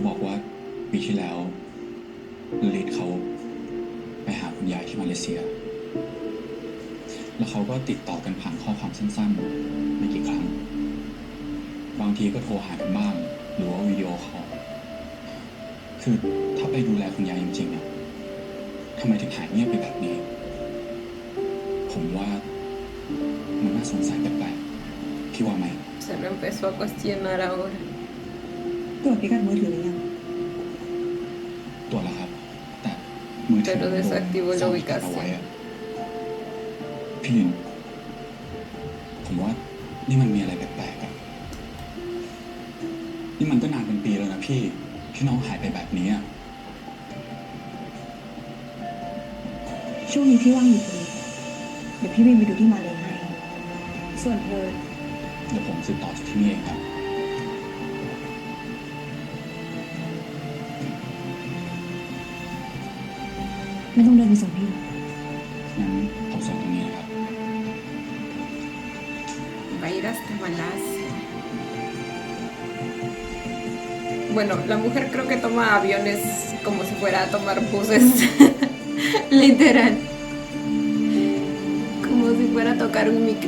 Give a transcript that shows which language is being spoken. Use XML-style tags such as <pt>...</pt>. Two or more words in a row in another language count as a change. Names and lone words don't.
<th>บอกว่าปีที่แล้วลลิตเขาไปหาคุณยายที่มาเลเซีย แล้วเขาก็ติดต่อกันผ่านข้อความสั้นๆไม่กี่ครั้ง บางทีก็โทรหากันบ้าง หรือว่าวิดีโอคอล คือถ้าไปดูแลคุณยายจริงๆอะทำไมถึงหายเงียบไปแบบนี้ ผมว่ามันน่าสงสัยแปลกๆพี่ว่าไหม</th> <es>Se lo empezó a cuestionar ahora.</es> <th>ตรวจพิกัดมือถือหรือยัง ตรวจแล้วครับ แต่มือถื</th> <es>Pero desactivó la</es> <th>ซ่อม</th> <es>ubicación</es> <th>เอาไว้อะพี่ลิน ผมว่านี่มันมีอะไรแปลกๆอะนี่มันก็นานเป็นปีแล้วนะพี่น้องหายไปแบบนี้อะ ช่วงนี้พี่ว่างอยู่พอดีเดี๋ยวพี่บินไปดูที่มาเลยให้ ส่วนเธอ เดี๋ยวผมติดต่อจากที่นี่เองครับ ไม่ต้องเดินไปส่งพี่ งั้นผมส่งตรงนี้นะครับ</th> <es>Va a ir hasta Malasia. Bueno, la mujer creo que toma aviones como si fuera a tomar buses. Literal. Como si fuera a tocar un micro.</es>